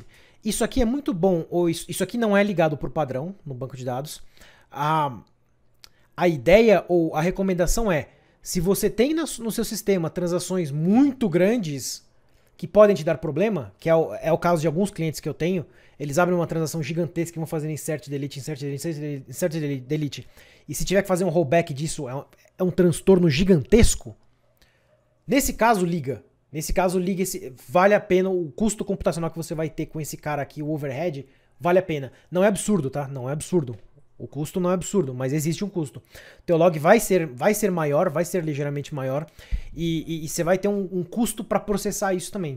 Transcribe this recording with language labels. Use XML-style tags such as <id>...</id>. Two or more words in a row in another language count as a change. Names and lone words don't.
<pt>Isso aqui é muito bom, ou isso aqui não é ligado por padrão no banco de dados. A ideia ou a recomendação se você tem no seu sistema transações muito grandes que podem te dar problema, que é o caso de alguns clientes que eu tenho, eles abrem uma transação gigantesca e vão fazer</pt> <en>insert, delete, insert, delete, insert, delete,</en> <pt>e se tiver que fazer um rollback disso, é um transtorno gigantesco. Nesse caso, liga. Vale a pena, o custo computacional que você vai ter com esse cara aqui, o overhead, vale a pena. Não é absurdo, tá? Não é absurdo. O custo não é absurdo, mas existe um custo. Teu log vai ser maior, vai ser ligeiramente maior, e você vai ter um custo para processar isso também.</pt>